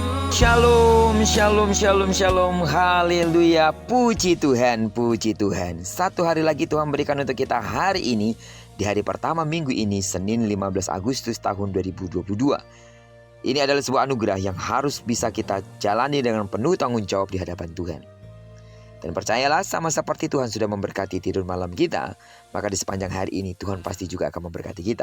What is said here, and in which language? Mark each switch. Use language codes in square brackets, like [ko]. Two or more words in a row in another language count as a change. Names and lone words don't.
[id] Shalom, shalom, shalom, shalom. Haleluya. Puji Tuhan, puji Tuhan. Satu hari lagi Tuhan berikan untuk kita hari ini, di hari pertama minggu ini, Senin 15 Agustus tahun 2022. Ini adalah sebuah anugerah yang harus bisa kita jalani dengan penuh tanggung jawab di hadapan Tuhan. Dan percayalah, sama seperti Tuhan sudah memberkati tidur malam kita, maka di sepanjang hari ini Tuhan pasti juga akan memberkati kita.